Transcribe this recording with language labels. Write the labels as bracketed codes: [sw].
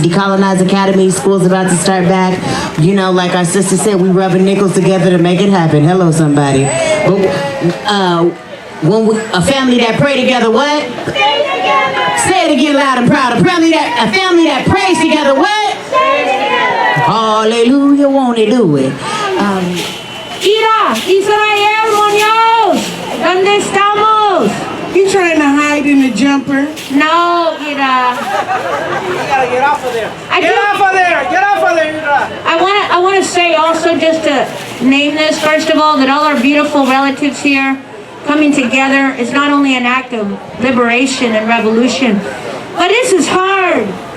[en] Decolonize Academy, school's about to start back. You know, like our sister said, we rubbing nickels together to make it happen. Hello, somebody. A family that pray together, what? Stay together. Say it again loud and proud. A family that prays together, what? Stay together. Hallelujah, won't he do it? [es] Ira, Israel Muñoz, ¿dónde estamos? [en] He's trying to hide in the jumper. No, Ira. You gotta get off of there. Get off of there, Ira. I want to say also, just to name this, first of all, that all our beautiful relatives here coming together is not only an act of liberation and revolution, but this is hard.